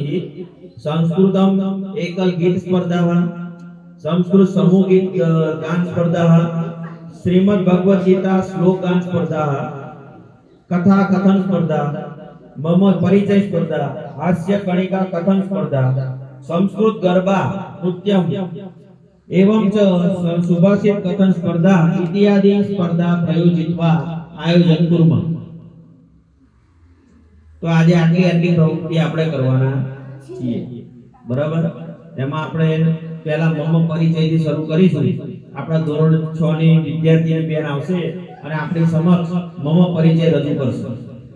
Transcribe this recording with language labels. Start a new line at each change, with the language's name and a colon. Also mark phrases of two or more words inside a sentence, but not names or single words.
Sanskrit: संस्कृतम् एकल गीत स्पर्धा, संस्कृत समूह गीत गान स्पर्धा, श्रीमद् भगवद गीता श्लोक गान स्पर्धा, कथा कथन स्पर्धा, मम परिचय स्पर्धा, हास्य कणिका कथन स्पर्धा, संस्कृत गरबा नृत्यम एवं च सुभाषित कथन स्पर्धा इत्यादि स्पर्धा प्रयोजित्वा आयोजन कुर्मः।
Gujarati: તો આજ આટલી પ્રવૃત્તિ આપણે કરવાના છીએ, બરાબર? એમાં આપણે પહેલા મમ પરિચયથી શરૂ કરીશું। આપણા ધોરણ 6 ની વિદ્યાર્થીની બેન આવશે અને આપણી સમક્ષ મમ પરિચય રજૂ કરશે।